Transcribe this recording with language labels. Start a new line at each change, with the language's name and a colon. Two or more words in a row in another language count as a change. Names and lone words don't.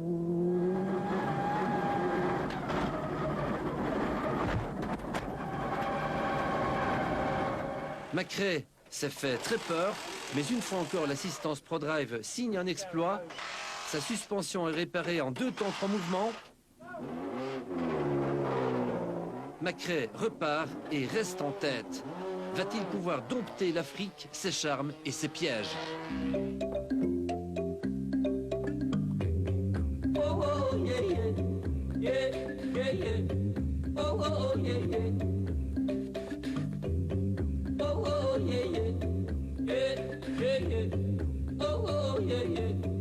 French: Macrae s'est fait très peur, mais une fois encore l'assistance ProDrive signe un exploit. Sa suspension est réparée en 2 temps 3 mouvements. Macrae repart et reste en tête. Va-t-il pouvoir dompter l'Afrique, ses charmes et ses pièges? Oh, oh, yeah, yeah. Yeah, yeah, yeah. Oh, oh, yeah, yeah. Oh, oh, yeah, yeah. Yeah, yeah, yeah. Oh, oh, yeah, yeah.